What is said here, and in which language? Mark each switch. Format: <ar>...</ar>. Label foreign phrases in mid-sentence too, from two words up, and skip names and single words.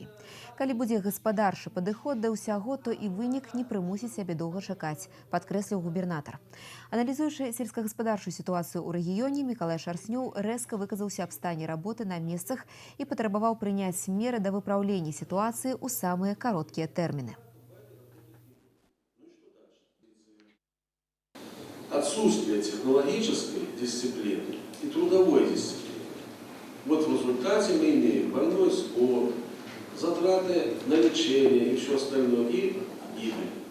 <be>Калі будзе гаспадарчы падыход да ўсяго, то і вынік не прымусіць сябе доўга чакаць, падкрэсліў губернатар. Аналізуючы сельскагаспадарчую сітуацыю ў рэгіёне, Мікалай Шарснёў рэзка выказаўся аб стане работы на месцах і патрабаваў прыняць меры да выпраўлення сітуацыі ў</be> <ru>самые короткие термины. Отсутствие технологической дисциплины и трудовой дисциплины. Вот в результате мы имеем больной спор, затраты на лечение и все остальное, и гибель.</ru>